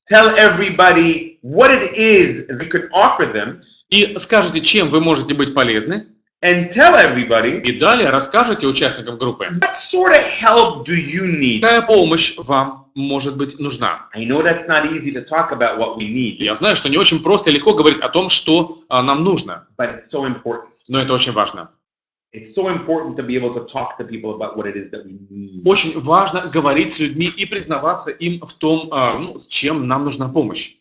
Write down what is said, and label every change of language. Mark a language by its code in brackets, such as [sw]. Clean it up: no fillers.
[en] Tell everybody what it is that you can offer them. [ru] И скажете, чем вы можете быть полезны. [en] And tell everybody. [ru] И далее расскажете участникам группы. [en] What sort of help do you need? [ru] Какая помощь вам может быть нужна? [en] I know that's not easy to talk about what we need. [ru] Я знаю, что не очень просто и легко говорить о том, что нам нужно. [en] But it's so important. [ru] Но это очень важно. [en] It's so important to be able to talk to people about what it is that we need. [ru] Очень важно говорить с людьми и признаваться им в том, с чем нам нужна помощь.